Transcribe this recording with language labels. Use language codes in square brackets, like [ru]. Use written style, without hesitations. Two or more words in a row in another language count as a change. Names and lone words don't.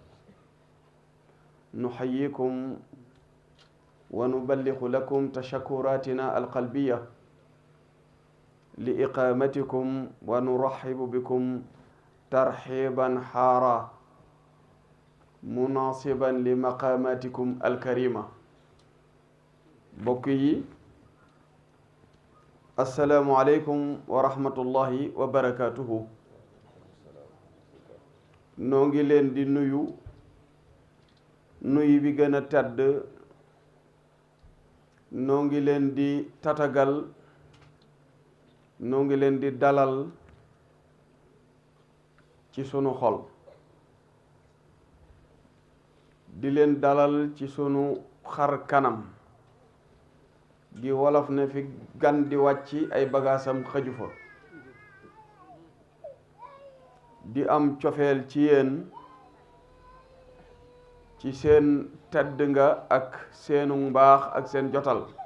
[ar] نحييكم ونبلغ لكم تشكراتنا القلبية لإقامتكم، ونرحب بكم ترحيبا حارا مناسبا لمقاماتكم الكريمة. بقي السلام عليكم ورحمة الله وبركاته. [wo] نونغي لين دي نيو bi gën a tedd, noo ngi leen di tatagal, noo ngi leen di dalal ci sunu xol, di leen dalal ci sunu xar kanam gi wolof ne fi gan di wàcc ay bagaasam xëju fa, di am cofeel ci yéen ci seen tedd nga ak seenu mbaax ak seen jotal.